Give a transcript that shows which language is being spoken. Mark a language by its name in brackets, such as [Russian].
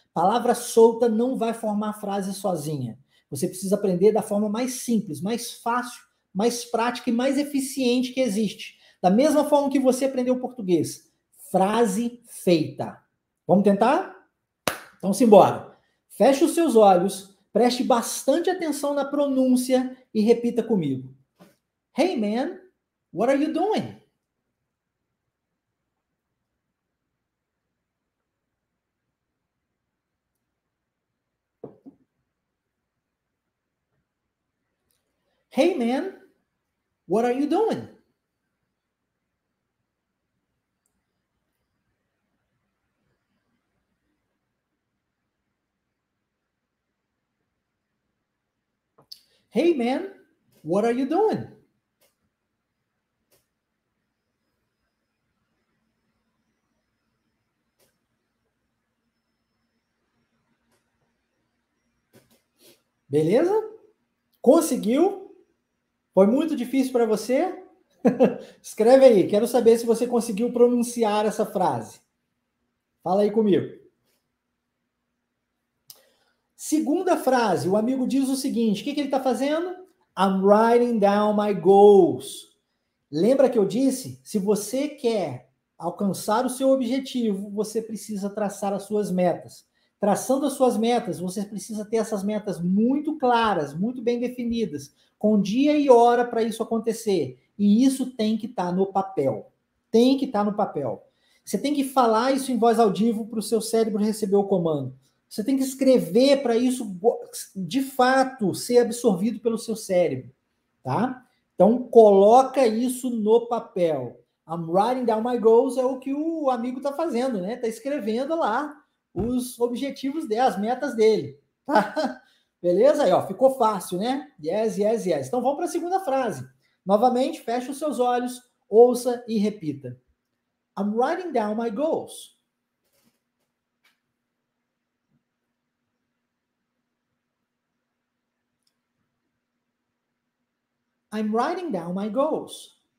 [Portuguese] Palavra solta não vai formar frase sozinha. Você precisa aprender da forma mais simples, mais fácil, mais prática e mais eficiente que existe. Da mesma forma que você aprendeu português. Frase feita. Vamos tentar? Então, simbora. Feche os seus olhos, preste bastante atenção na pronúncia e repita comigo. [English] Hey, man, what are you doing? Hey, man, what are you doing? Hey, man, what are you doing? [Portuguese] Beleza? Conseguiu? Foi muito difícil para você? Escreve aí, quero saber se você conseguiu pronunciar essa frase. Fala aí comigo. Segunda frase, o amigo diz o seguinte: o que ele está fazendo? [English] I'm writing down my goals. [Portuguese] Lembra que eu disse? Se você quer alcançar o seu objetivo, você precisa traçar as suas metas. Traçando as suas metas, você precisa ter essas metas muito claras, muito bem definidas, com dia e hora para isso acontecer. E isso tem que estar no papel. Tem que estar no papel. Você tem que falar isso em voz audível para o seu cérebro receber o comando. Você tem que escrever para isso, de fato, ser absorvido pelo seu cérebro, tá? Então, coloca isso no papel. [English] I'm writing down my goals [Portuguese] é o que o amigo está fazendo, né? Está escrevendo lá os objetivos dele, as metas dele. Tá? Beleza? Aí, ó, ficou fácil, né? [English] Yes, yes, yes. [Portuguese] Então, vamos para a segunda frase. Novamente, feche os seus olhos, ouça e repita. [English] I'm writing down my goals. I'm writing down my goals.